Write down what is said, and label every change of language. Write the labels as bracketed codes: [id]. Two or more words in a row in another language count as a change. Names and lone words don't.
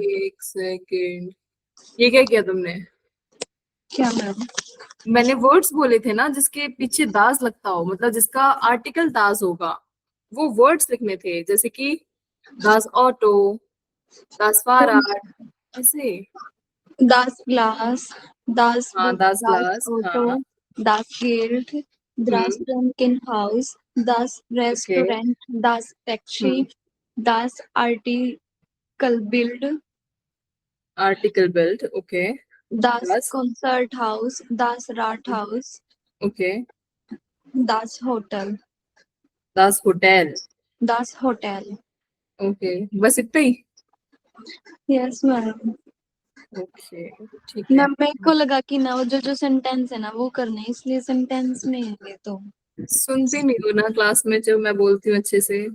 [hi] एक सेकेंड, ये क्या किया तुमने? क्या मैम? मैंने वर्ड्स बोले थे ना जिसके पीछे दास लगता हो, मतलब जिसका आर्टिकल दास होगा, वो वर्ड्स लिखने थे, जैसे कि [de] das Auto, das Fahrrad, [hi] ऐसे। [de] Das Glas, das [hi] हाँ [de] Buch, दास das [hi] ग्लास, हाँ। [de] Auto, das Geld, das हम्म। Krankenhaus, das [hi] ओके। [de] Restaurant, das हम्म। Taxi, das Artikelbild, Artikelbild, ओके। das दास। Konzerthaus, das Rathaus, [hi] ओके। [de] das Hotel, das Hotel. das Hotel. [hi] ओके, बस इतना ही। [en] Yes मैम। [hi] ओके ठीक है। मैम मेरे को लगा कि ना वो जो सेंटेंस है ना वो करने हैं, इसलिए सेंटेंस में है ये तो। सुनती नहीं हो ना क्लास में जब मैं बोलती हूँ अच्छे से?